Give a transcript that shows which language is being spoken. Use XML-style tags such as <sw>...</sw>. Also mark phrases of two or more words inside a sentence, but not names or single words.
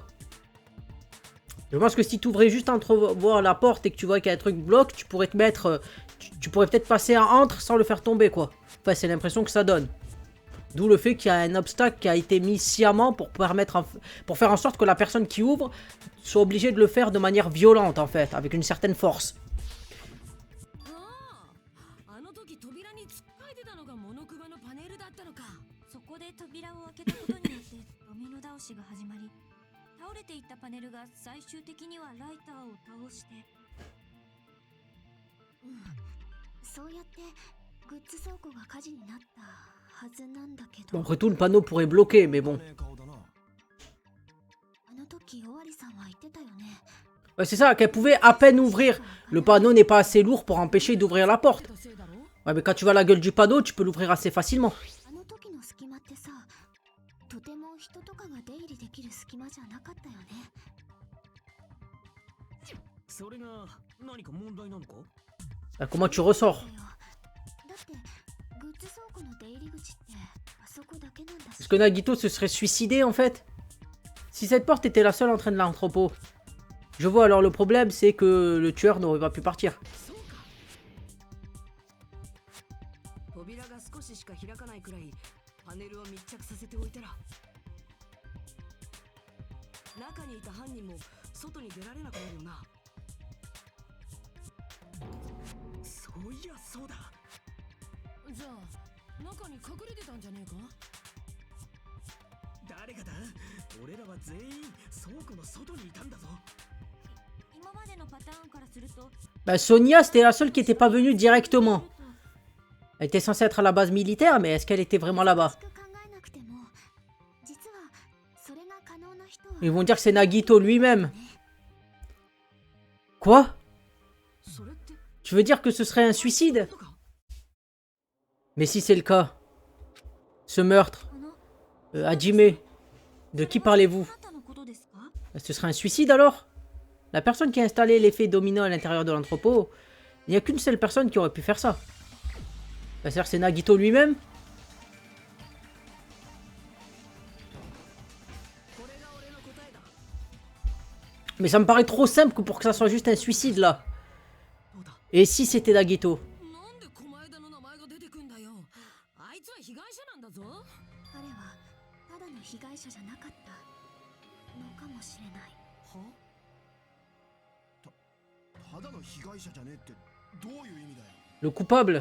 <fr>Je pense que si tu ouvrais juste entrevoir la porte et que tu vois qu'il y a un truc bloque, tu pourrais te mettre, tu pourrais peut-être passer à entre sans le faire tomber, quoi. Enfin, c'est l'impression que ça donne. D'où le fait qu'il y a un obstacle qui a été mis sciemment pour permettre, pour faire en sorte que la personne qui ouvre soit obligée de le faire de manière violente, en fait, avec une certaine force.</fr> <ja>あの時扉に突っかいてたのがモノクマのパネルだったのか。そこで扉を開けたことによってドミノ倒しが始まり、倒れていったパネルが最終的にはライターを倒して、そうやってグッズ倉庫が火事になったはずなんだけ</ja> <fr>Bon,</fr> <ja>ど、</ja> <fr>après tout, le panneau pourrait bloquer, mais bon.</fr> <ja>ねえ顔だな。あの時尾張さんは言ってたよね。</ja> <fr>Ouais, c'est ça, qu'elle pouvait à peine ouvrir. Le panneau n'est pas assez lourd pour empêcher d'ouvrir la porte. Ouais, mais quand tu vois la gueule du panneau, tu peux l'ouvrir assez facilement.</fr> <ja>あの時の隙間ってさ、とても人とかが出入りできる隙間じゃなかったよね。それが何か問題なのか？</ja> <fr>Comment tu ressors?</fr> <ja>だよ。だってグッズ倉庫の出入り口ってあそこだけなんだし。</ja> <fr>Est-ce que Nagito se serait suicidé en fait? Si cette porte était la seule entrée de l'entrepôt. Je vois, alors le problème c'est que le tueur n'aurait pas pu partir.</fr> <ja>扉が少ししか開かないくらいパネルを密着させておいたら、中にいた犯人も外に出られなくなるよな。そういやそうだ。じゃあ中に隠れてたんじゃねえか？誰がだ？俺らは全員倉庫の外にいたんだぞ。今までのパターンからすると、</ja> <fr>Bah, Sonia c'était la seule qui était pas venue directement. Elle était censée être à la base militaire, mais est-ce qu'elle était vraiment là-bas?</fr> <ja>考えなくても、実はそれが可能な人は</ja> <fr>Ils vont dire que c'est Nagito lui-même. Quoi?</fr> <ja>それって</ja> <fr>Tu veux dire que ce serait un suicide?</fr> <ja>とか？</ja> <fr>Mais si c'est le cas, ce meurtre, Hajime, de qui parlez-vous?</fr> <ja>あなたのことですか？</ja> <fr>Ce serait un suicide alors? La personne qui a installé l'effet domino à l'intérieur de l'entrepôt, il n'y a qu'une seule personne qui aurait pu faire ça. C'est-à-dire que c'est Nagito lui-même? Mais ça me paraît trop simple que pour que ça soit juste un suicide là. Et si c'était Nagito?</fr> <ja>なんで狛枝の名前が出てくんだよ。あいつは被害者なんだぞ。彼はただの被害者じゃなかったのかもしれない。は？ただの被害者じゃねえってどういう意味だよ。</ja> <fr>Le coupable?</fr>